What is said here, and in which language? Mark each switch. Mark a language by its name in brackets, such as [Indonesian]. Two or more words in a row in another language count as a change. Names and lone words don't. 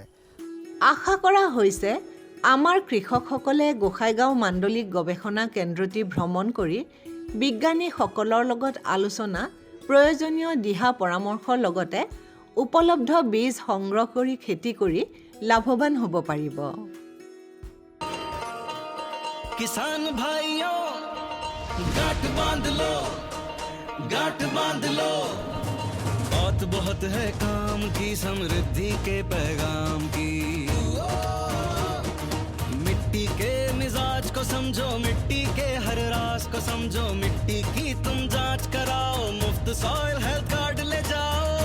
[Assamese] আশা কৰা হৈছে আমাৰ কৃষকসকলে গোসাইগাঁও মাণ্ডলিক গৱেষণা কেন্দ্ৰটি ভ্ৰমণ কৰি বিজ্ঞানীসকলৰ লগত আলোচনা প্ৰয়োজনীয় দিহা পৰামৰ্শৰ লগতে উপলব্ধ বীজ সংগ্ৰহ কৰি খেতি কৰি লাভৱান হ'ব পাৰিব। [Hindi] किसान भाइयों गांठ बांध लो, गांठ बांध लो, बहुत बहुत है काम की, समृद्धि के पैगाम की। मिट्टी के मिजाज को समझो, मिट्टी के हर राज को समझो, मिट्टी की तुम जांच कराओ, मुफ्त सॉइल हेल्थ कार्ड ले जाओ।